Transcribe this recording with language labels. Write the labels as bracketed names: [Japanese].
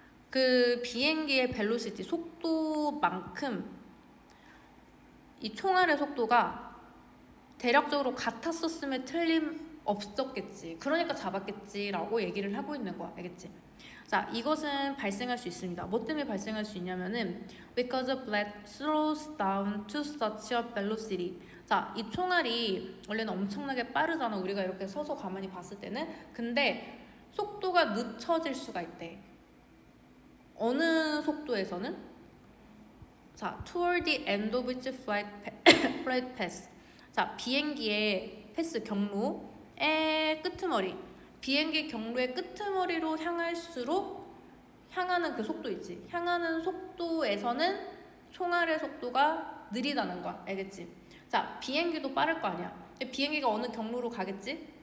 [Korean] 그 비행기의 벨로시티, 속도만큼 이 총알의 속도가 대략적으로 같았었음에 틀림없었겠지. 그러니까 잡았겠지라고 얘기를 하고 있는 거야. 알겠지? 자, 이것은 발생할 수 있습니다. 뭐 때문에 발생할 수 있냐면은 [English] because a bullet slows down to such a velocity. [Korean] 자, 이 총알이 원래는 엄청나게 빠르잖아. 우리가 이렇게 서서 가만히 봤을 때는. 근데 속도가 늦춰질 수가 있대. 어느 속도에서는? [English] 자, toward the end of its flight path. [Korean] 자, 비행기의 패스, 경로의 끄트머리, 비행기 경로의 끄트머리로 향할수록 향하는 그 속도 있지. 향하는 속도에서는 총알의 속도가 느리다는 거야. 알겠지? 자, 비행기도 빠를 거 아니야. 비행기가 어느 경로로 가겠지?